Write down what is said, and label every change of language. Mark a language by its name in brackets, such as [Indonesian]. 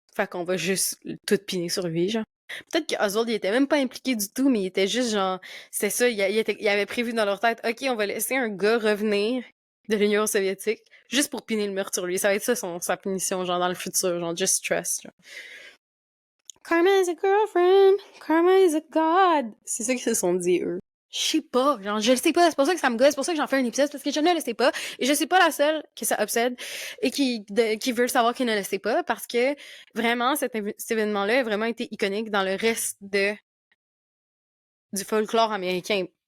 [French] Fait qu'on va juste tout piner sur lui, genre. Peut-être que Oswald, il était même pas impliqué du tout, mais il était juste genre... C'était ça, il avait prévu dans leur tête, OK, on va laisser un gars revenir de l'Union soviétique juste pour piner le meurtre sur lui. Ça va être ça sa punition, genre, dans le futur, genre, [English] just trust, [French] genre. [English] Karma is a girlfriend, karma is a god. [French] C'est ça qu'ils se sont dit, eux. Je sais pas, genre, je le sais pas, c'est pour ça que ça me gosse, c'est pour ça que j'en fais un épisode, parce que je ne le sais pas, et je suis pas la seule que ça obsède, et qui veut savoir qu'il ne le sait pas, parce que, vraiment, cet événement-là a vraiment été iconique dans le reste du folklore américain.